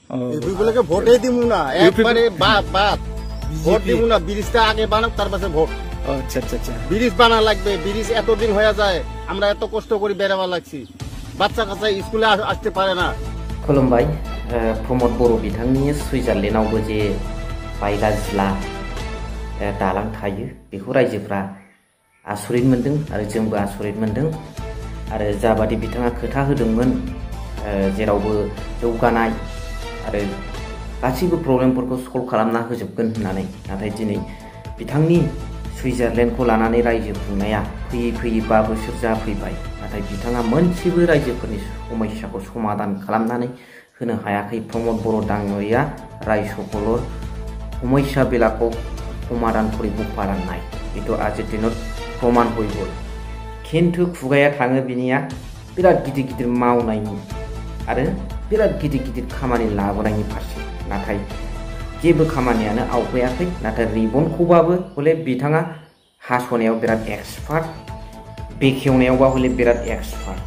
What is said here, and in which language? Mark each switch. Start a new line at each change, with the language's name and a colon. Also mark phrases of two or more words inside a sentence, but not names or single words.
Bangla: ইউপিগুলোকে ভোটই দিব না, একবারে বাদ ভোট দিব না। ব্রিজটা আগে বানাক, তার পাশে ভোট। আচ্ছা আচ্ছা আচ্ছা, ব্রিজ বানা লাগবে। ব্রিজ এতদিন হয়ে যায়, আমরা এত কষ্ট করে বেড়াবার লাগছি, বাচ্চা কাচ্চা স্কুলে আসতে পারে না।
Bodo: खुलुमबाय प्रमद बर' बिथांनि सुइजारलेण्डआवबो जे बायला जिला दालां थायो बेखौ रायजोफ्रा आसरित मोनदों आरो जोंबो आसरित मोनदों। आरो जाबादि बिथाङा खोथा होदोंमोन जेरावबो जौगानाय आरो गासैबो प्रब्लेमफोरखौ सल्भ खालामना होजोबगोन होननानै, नाथाय दिनै बिथांनि सुइजारलेण्डखौ लानानै रायजो खुंनाया फैयै फैयै 5 बोसोर जाफैबाय, नाथाय बिथाङा मोनसेबो रायजोफोरनि समस्याखौ समाधान खालामनानै होनो हायाखै। प्रमद बर' डाङरिया रायजोखौल' समस्या बेलाखौ समाधान
Assamese: কৰিব পৰা নাই, এইটো আজিৰ দিনত প্ৰমাণ হৈ গ'ল।
Bodo: কিন্তু खुगाया थाङो बिनिया बिराद गिदिर गिदिर मावनायनि आरो बिराद गिदिर गिदिर खामानि लाबोनायनि फारसे, नाथाय जेबो खामानियानो आवगायाखै। नाथाय रिबनखौबाबो हले बिथाङा हास'नायाव बिराद एक्सपार्ट, बेखेवनायावबा हले बिराद एक्सपार्ट।